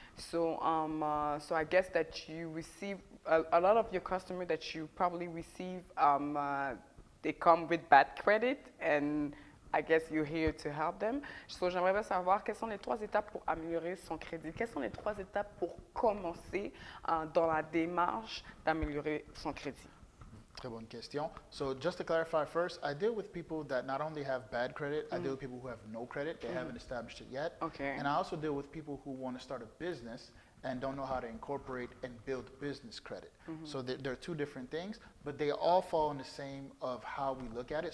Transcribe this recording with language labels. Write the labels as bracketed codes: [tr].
[en] So so I guess that you receive a lot of your customers that you probably receive, they come with bad credit, and I guess you're here to help them. [fr] So j'aimerais bien savoir quelles sont les trois étapes pour améliorer son crédit. Quelles sont les trois étapes pour commencer dans la démarche d'améliorer son crédit? Très bonne question. [en] So just to clarify first, I deal with people that not only have bad credit, I deal with people who have no credit, they haven't established it yet. Okay. And I also deal with people who want to start a business and don't know how to incorporate and build business credit. So there are two different things, but they all fall in the same of how we look at it.